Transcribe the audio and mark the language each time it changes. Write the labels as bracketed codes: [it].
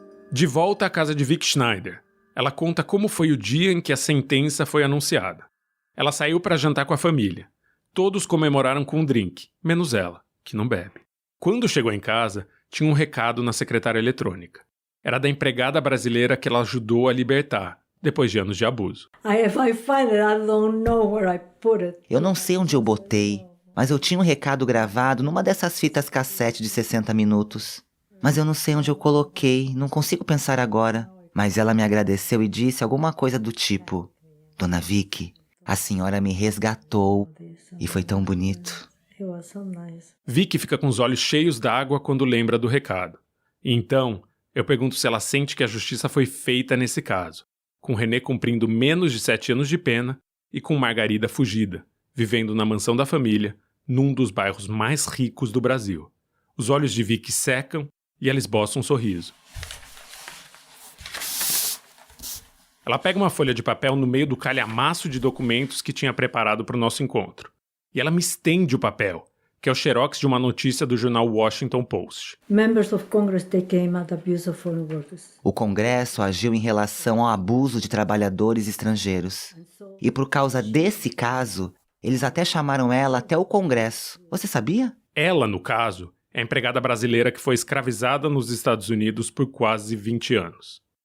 [pt] De volta à casa de Vic Schneider, ela conta como foi o dia em que a sentença foi anunciada. Ela saiu para jantar com a família. Todos comemoraram com um drink, menos ela, que não bebe. Quando chegou em casa, tinha um recado na secretária eletrônica. Era da empregada brasileira que ela ajudou a libertar, depois de anos de abuso. [en] If I find it, I don't know where I put it. [pt] Eu não sei onde eu botei, mas eu tinha um recado gravado numa dessas fitas cassete de 60 minutos. Mas eu não sei onde eu coloquei, não consigo pensar agora. Mas ela me agradeceu e disse alguma coisa do tipo: Dona Vicky, a senhora me resgatou. E foi tão bonito. [en] It was so nice. [pt] Vicky fica com os olhos cheios d'água quando lembra do recado. Então, eu pergunto se ela sente que a justiça foi feita nesse caso, com René cumprindo menos de 7 anos de pena e com Margarida fugida, vivendo na mansão da família, num dos bairros mais ricos do Brasil. Os olhos de Vicky secam e ela esboça um sorriso. Ela pega uma folha de papel no meio do calhamaço de documentos que tinha preparado para o nosso encontro. E ela me estende o papel, que é o xerox de uma notícia do jornal Washington Post. [en] Members of Congress, they came at abuse of foreign workers. [pt] O Congresso agiu em relação ao abuso de trabalhadores estrangeiros. E por causa desse caso, eles até chamaram ela até o Congresso. Você sabia? Ela, no caso, é a empregada brasileira que foi escravizada nos Estados Unidos por quase 20 anos.